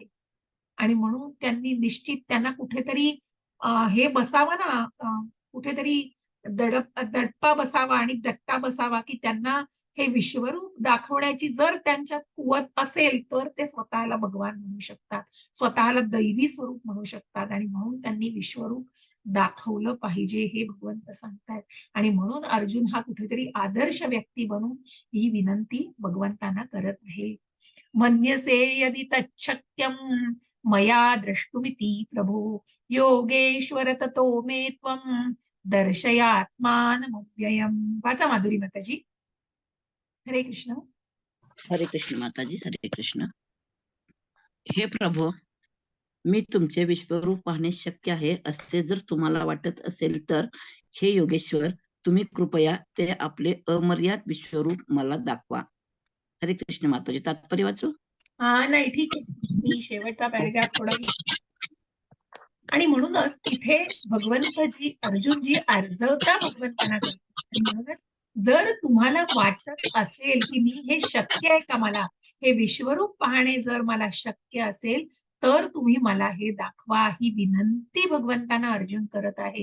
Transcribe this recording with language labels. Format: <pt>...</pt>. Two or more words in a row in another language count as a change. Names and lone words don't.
<mr>आणि म्हणून त्यांनी निश्चित त्यांना कुठेतरी हे बसावं ना, कुठेतरी दडपा बसावा आणि दट्टा बसावा, की त्यांना हे विश्वरूप दाखवण्याची जर त्यांच्यात कुवत असेल तर ते स्वतःला भगवान म्हणू शकतात, स्वतःला दैवी स्वरूप म्हणू शकतात. आणि म्हणून त्यांनी विश्वरूप दाखवलं पाहिजे हे भगवंत सांगतायत. आणि म्हणून अर्जुन हा कुठेतरी आदर्श व्यक्ती बनून ही विनंती भगवंतांना करत आहे.</mr> <sa>मन्यसे यदि तच्छक्यं मया द्रष्टुमिति प्रभो योगेश्वर ततो मे त्वं दर्शयात्मानमव्ययम्.</sa> <mr>वाचा माधुरी माताजी. हरे कृष्ण. हरे कृष्ण माताजी, हरे कृष्ण. हे प्रभो, मी तुमचे विश्वरूप पाहणे शक्य आहे असे जर तुम्हाला वाटत असेल तर हे योगेश्वर, तुम्ही कृपया ते आपले अमर्याद विश्वरूप मला दाखवा. हरे कृष्ण माताजी. तात्पर्य वाचू? नाही, ठीक आहे, मी शेवटचा पॅरेग्राफ थोडा आणि म्हणूनच इथे भगवंतजी अर्जुनजी अर्जवता भगवंतांना करतात. आणि म्हणूनच जर तुम्हाला वाटत असेल की मी हे शक्य आहे का, मला हे विश्वरूप पाहणे जर मला शक्य असेल तर तुम्ही मला हे दाखवा, ही विनंती भगवंतांना अर्जुन करत आहे.</mr>